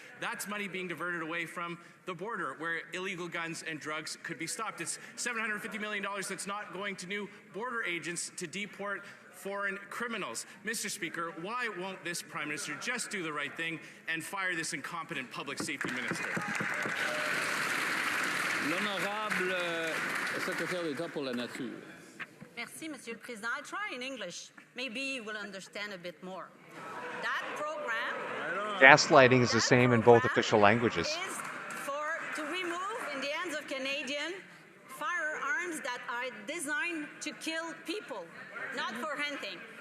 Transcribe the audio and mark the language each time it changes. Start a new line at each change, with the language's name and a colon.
English: That's money being diverted away from the border where illegal guns and drugs could be stopped. It's $750 million that's not going to new border agents to deport foreign criminals. Mr. Speaker, why won't this Prime Minister just do the right thing and fire this incompetent public safety minister?
French: L'honorable secrétaire d'État pour la nature. Merci, Monsieur le Président.
English: I'll try in English. Maybe you will understand a bit more. That program... Gaslighting is the same in both official languages. ...is to remove in the hands of Canadians firearms that are designed to kill people, not for hunting.